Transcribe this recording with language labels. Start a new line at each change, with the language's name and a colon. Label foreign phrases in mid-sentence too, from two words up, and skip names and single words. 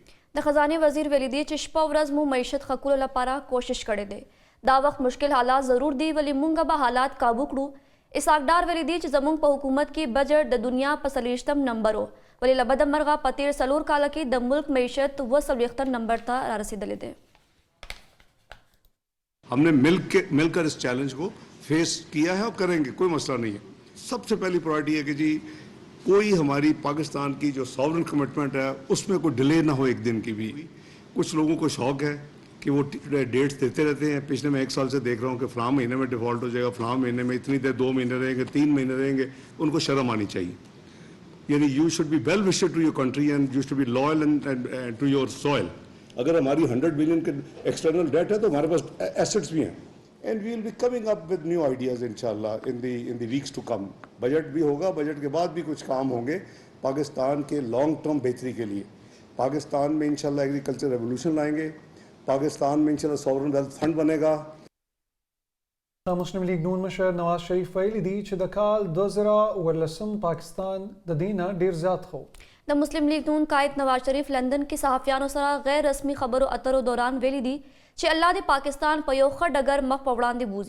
Pashto: د خزانې وزیر ویلي دي چې شپه ورځ مو معیشت ښه کولو لپاره کوشش کړی دی. دا وخت مشکل حالات ضرور دي ولی مونږ به حالات قابو کړو. اسحاق ډار ویلي دي چې زموږ په حکومت کې بجټ د دنیا په 40 نمبر ولی له بده مرغه په تیر 4 کاله کې د ملک معیشت 42 نمبر ته رارسېدلی دی.
Urdu: ہم نے مل کر اس چیلنج کو فیس کیا ہے اور کریں گے، کوئی مسئلہ نہیں ہے. سب سے پہلی پرائیورٹی ہے کہ جی کوئی ہماری پاکستان کی جو
English: sovereign commitment
Urdu: ہے اس میں کوئی ڈیلے نہ ہو ایک دن کی بھی. کچھ لوگوں کو شوق ہے کہ وہ ڈیٹس دیتے رہتے ہیں. پچھلے میں 1 سال سے دیکھ رہا ہوں کہ فلاں مہینے میں ڈیفالٹ ہو جائے گا، فلاں مہینے میں اتنی دیر 2 مہینے رہیں گے، 3 مہینے رہیں گے. ان کو شرم آنی چاہیے.
English: yani you should be well wished to your country and you should be loyal and to your soil.
Urdu: اگر ہماری 100 بلین کے
English: external debt
Urdu: ہے تو ہمارے پاس ایسٹس بھی ہیں
English: and we will be coming up with new ideas inshallah in the weeks to come.
Urdu: بجٹ بھی ہوگا، بجٹ کے بعد بھی کچھ کام ہوں گے پاکستان کے
English: long term
Urdu: بہتری کے لیے. پاکستان میں ان شاء اللہ
English: agriculture revolution
Urdu: لائیں گے۔ پاکستان میں ان شاء اللہ
English: sovereign wealth fund
Urdu: بنے گا.
Pashto: د مسلم لیگ نون مشر نواز شریف ویلي دي چې د کال 2014 پاکستان د دې نه ډیر زیات خو. د مسلم لیگ نون قائد نواز شریف لندن کې صحافیانو سره غیر رسمي خبرو اترو دوران ویلي دي چې الله دې پاکستان په یو ښه ډګر مخ په وړاندې بوزي.